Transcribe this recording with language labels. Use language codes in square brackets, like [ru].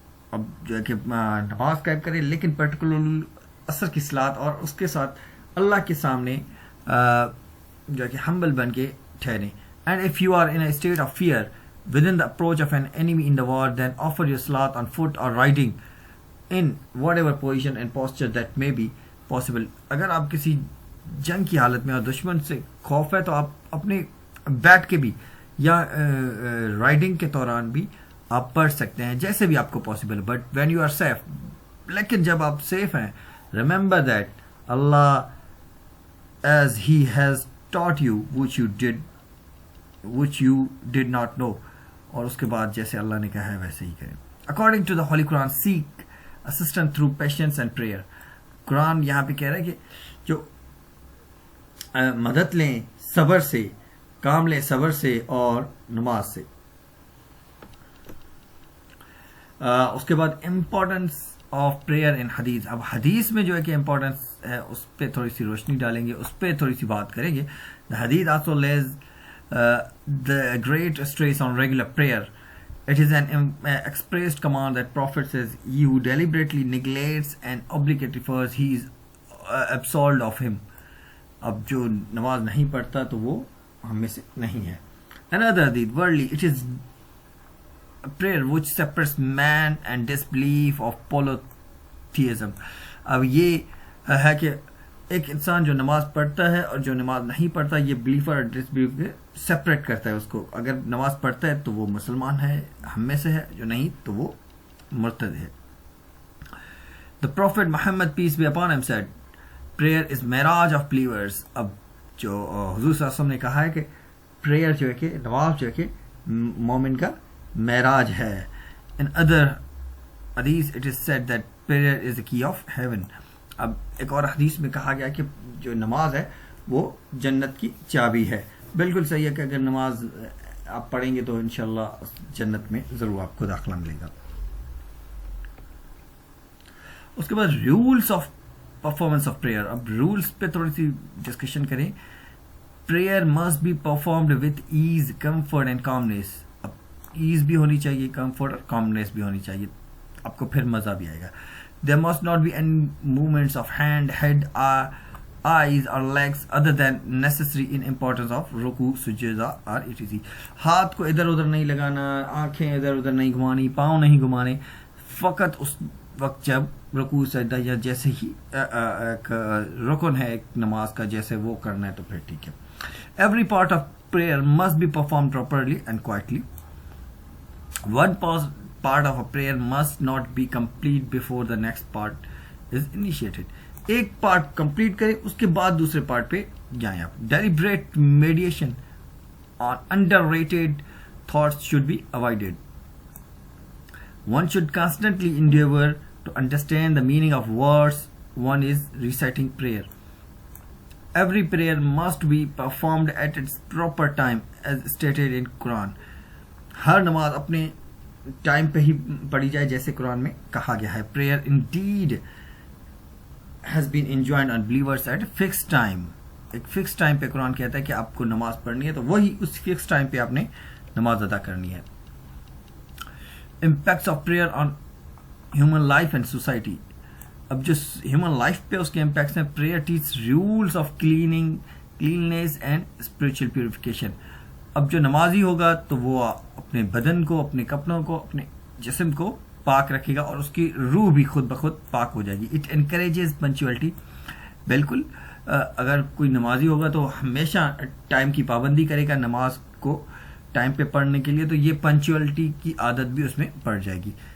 [ur] اب جو ہے کہ نماز قائم کرے لیکن پرٹیکولرلی عصر کی صلات اور اس کے ساتھ اللہ کے سامنے جو ہے کہ ہمبل بن کے ٹھہریں. [en] And if you are in a state of fear within the approach of an enemy in the war, then offer your salat on foot or riding in whatever position and posture that may be possible. [ur] اگر آپ کسی جنگ کی حالت میں اور دشمن سے خوف ہے تو آپ اپنے بیٹھ کے بھی یا رائڈنگ کے دوران بھی آپ پڑھ سکتے ہیں جیسے بھی آپ کو possible. [en] but when you are safe, [ur] لیکن جب آپ سیف ہیں, [en] remember that Allah as he has taught you which you did not know, [ur] اور اس کے بعد جیسے اللہ نے کہا ہے ویسے ہی کریں. [en] According to the Holy Quran, seek assistance through patience and prayer. [ur] قرآن یہاں پہ کہہ رہا ہے کہ جو مدد لیں صبر سے, کام لیں صبر سے اور نماز سے. اس کے بعد [en] Importance of prayer in حدیث. [ur] اب حدیث میں جو ہے کہ امپورٹنس ہے اس پہ تھوڑی سی روشنی ڈالیں گے, اس پہ تھوڑی سی بات کریں گے. [en] The Hadith also lays the great stress on regular prayer. It is an expressed command that Prophet says, he who deliberately neglects an obligatory first, he is absolved of him. [ur] اب جو نماز نہیں پڑھتا تو وہ ہم میں سے نہیں ہے. [en] Another hadith, worldly, it is a prayer which separates man and disbelief of polytheism. [ur] اب یہ ہے کہ ایک انسان جو نماز پڑھتا ہے اور جو نماز نہیں پڑھتا, یہ بلیفر اور ڈس بلیف کے سپریٹ کرتا ہے اس کو. اگر نماز پڑھتا ہے تو وہ مسلمان ہے, ہم میں سے ہے, جو نہیں تو وہ مرتد ہے. [en] The Prophet Muhammad, peace be upon him, said, prayer is mirage of believers. [ur] اب جو حضور صلی اللہ علیہ وسلم نے کہا ہے کہ پریئر جو ہے کہ نماز جو ہے کہ مومن کا معراج ہے. [en] In other hadith it is said that prayer is the key of heaven. [ur] اب ایک اور حدیث میں کہا گیا کہ جو نماز ہے وہ جنت کی چابی ہے. بالکل صحیح ہے کہ اگر نماز آپ پڑھیں گے تو انشاءاللہ جنت میں ضرور آپ کو داخلہ ملے گا. اس کے بعد [en] Rules of performance of prayer. [ur] اب رولز پہ تھوڑی سی ڈسکشن کریں. [en] Prayer must be performed with ease, comfort and calmness. [ur] اب ایز بھی ہونی چاہیے, کمفرٹ اور کامنیس بھی ہونی چاہیے, آپ کو پھر مزہ بھی آئے گا. [en] There must not be any movements of hand, head, eyes or legs other than necessary in importance of ruku, sujuda or etc. [ur] ہاتھ کو ادھر ادھر نہیں لگانا, آنکھیں ادھر ادھر نہیں گھمانی, پاؤں نہیں گھمانے, فقط اس وقت جب رکوع سجدہ یا جیسے ہی ایک رکن ہے ایک نماز کا جیسے وہ کرنا ہے تو پھر ٹھیک ہے. [en] Every part of prayer must be performed properly and quietly. One part of a prayer must not be complete before the next part is initiated. [ur] ایک پارٹ کمپلیٹ کریں اس کے بعد دوسرے پارٹ پہ جائیں آپ. [en] Deliberate meditation on underrated thoughts should be avoided. One should constantly endeavor to understand the meaning of words one is reciting prayer. Every prayer must be performed at its proper time as stated in Quran. [ur] ہر نماز اپنے time پہ ہی پڑھی جائے جیسے قرآن میں کہا گیا ہے. [en] Prayer indeed has been enjoined on believers at a fixed time. [ur] ایک فکس ٹائم پہ قرآن کہتا ہے کہ آپ کو نماز پڑھنی ہے تو وہی اس فکس ٹائم پہ آپ نے نماز ادا کرنی ہے. [en] Impacts of prayer on human life and society. [ur] اب جو ہیومن لائف پہ اس کے امپیکٹس ہیں. [en] Prayer teaches rules of cleanliness and spiritual purification. [ur] اب جو نمازی ہوگا تو وہ اپنے بدن کو, اپنے کپڑوں کو, اپنے جسم کو پاک رکھے گا اور اس کی روح بھی خود بخود پاک ہو جائے گی. [en] It encourages punctuality. [ur] بالکل اگر کوئی نمازی ہوگا تو ہمیشہ ٹائم کی پابندی کرے گا نماز کو ٹائم پہ پڑھنے کے لیے, تو یہ پنچوئلٹی کی عادت بھی اس میں پڑ جائے گی.